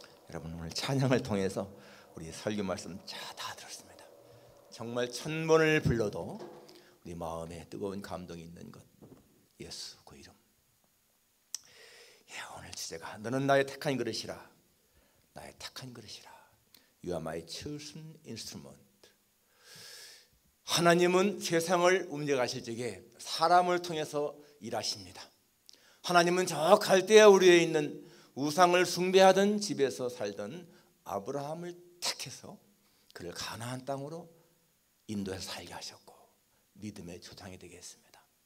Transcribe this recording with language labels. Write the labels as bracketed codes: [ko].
[ko] 여러분, 오늘 찬양을 통해서 우리 설교 말씀 다 들었습니다. 정말 천번을 불러도 우리 마음에 뜨거운 감동이 있는 것, 예수 그 이름. 오늘 주제가 너는 나의 택한 그릇이라. 나의 택한 그릇이라. [en] You are my chosen instrument. [ko] 하나님은 세상을 움직여가실 적에 사람을 통해서 일하십니다. 하나님은 저 갈대아 우리에 있는 우상을 숭배하던 집에서 살던 아브라함을 택해서 그를 가나안 땅으로 인도해서 살게 하셨고 믿음의 조상이 되게 했습니다.